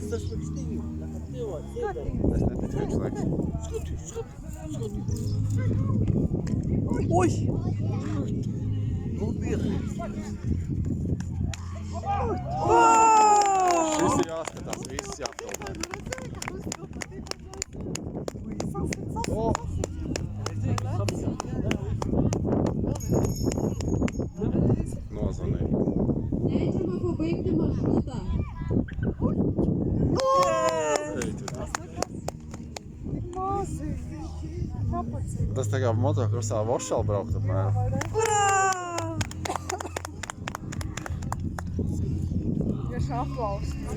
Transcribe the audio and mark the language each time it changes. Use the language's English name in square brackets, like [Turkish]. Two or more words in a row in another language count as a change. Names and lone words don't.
[Latvian] Tas viņš divi, Skaties. Es neticu, viņš Leks. Oi! Nopietni! Šis ir jāskatās, viss jāpilnē. O! Nozvanīja. [Lithuanian] Leidžiama pabaigti maršrutą. [Latvian] Ej, tu tā. Tik mazīgi. Kapacīgi. Tas tā kā motokrosā vošāli braukt apmēram. Vienkārši aplaus.